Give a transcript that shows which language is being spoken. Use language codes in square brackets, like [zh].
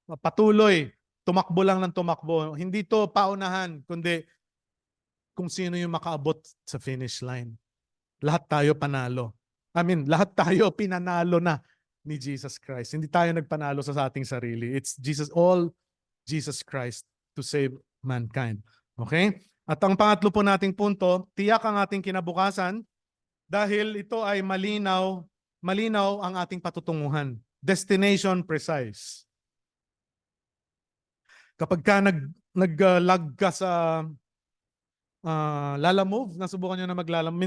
[tl] Patuloy, tumakbo lang ng tumakbo. Hindi to paunahan, kundi kung sino yung makaabot sa finish line. Lahat tayo panalo. Lahat tayo pinanalo na ni Jesus Christ. Hindi tayo nagpanalo sa ating sarili. [en] It's all Jesus Christ to save mankind. Okay? [tl] At ang pangatlo po nating punto, tiyak ang ating kinabukasan dahil ito ay malinaw ang ating patutunguhan. [en] Destination precise. [tl] Kapag ka nag-lag ka sa Lalamove, nasubukan nyo na maglalamove.